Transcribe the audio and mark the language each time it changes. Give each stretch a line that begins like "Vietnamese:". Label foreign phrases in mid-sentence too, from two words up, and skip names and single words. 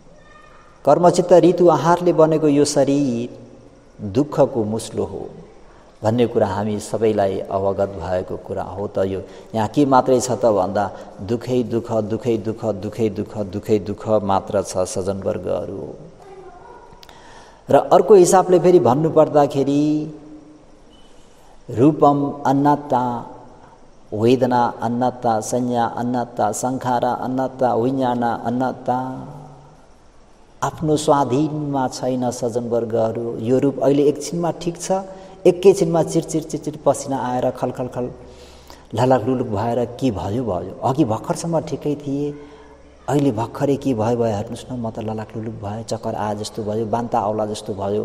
Nepali: कर्मचित्त ऋतु आहारले बनेको यो शरीर दुःखको मुस्लो हो। भन्ने कुरा हामी सबैलाई अवगत भएको कुरा हो। त यो यहाँ के मात्रै छ त भन्दा दुखै दुःख दुखै दुःख दुखै दुःख दुखै दुःख मात्र छ सज्जनवर्गहरू। र अर्को हिसाबले फेरि भन्नुपर्दाखेरि
Pali: रूपम अन्नात्ता, वेदना अन्नात्ता, संज्ञा अन्नात्ता, संखारा अन्नात्ता, विज्ञान अन्नात्ता,
Nepali: आफ्नो स्वाधीनमा छैन सज्जनवर्गहरू। यो रूप अहिले एकछिनमा ठिक छ, एकैछिनमा चिरचिर चिरचिर पसिना आएर खलखल खल ललक लुलुक भएर के भयो भयो। अघि भर्खरसम्म ठिकै थिए, अहिले भर्खरै के भयो भयो हेर्नुहोस् न, म त ललक लुलुक भयो, चक्कर आए जस्तो भयो, बान्ता आउला जस्तो भयो।